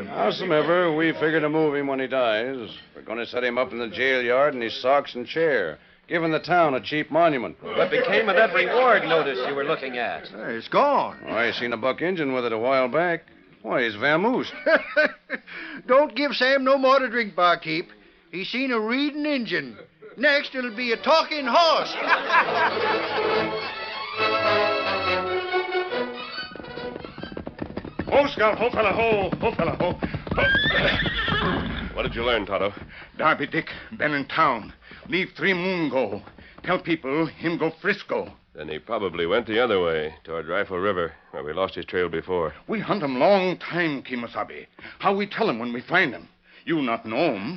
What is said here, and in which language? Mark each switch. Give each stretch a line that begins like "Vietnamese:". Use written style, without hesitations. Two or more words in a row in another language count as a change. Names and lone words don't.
English: Howsoever, we figure to move him when he dies. We're going to set him up in the jail yard in his socks and chair, giving the town a cheap monument. What became of that reward notice you were looking at? It's gone. I seen a buck Injun with it a while back. Why, he's vamoosed. Don't give Sam no more to drink, barkeep. He's seen a reading Injun. Next, it'll be a talking horse. Ho, Scout, ho, fella, ho, ho, fella, ho. Ho. What did you learn, Tonto? Darby Dick been in town. Leave 3 moon go. Tell people him go Frisco. Then he probably went the other way, toward Rifle River, where we lost his trail before. We hunt him long time, Kimosabe. How we tell him when we find him? You not know him.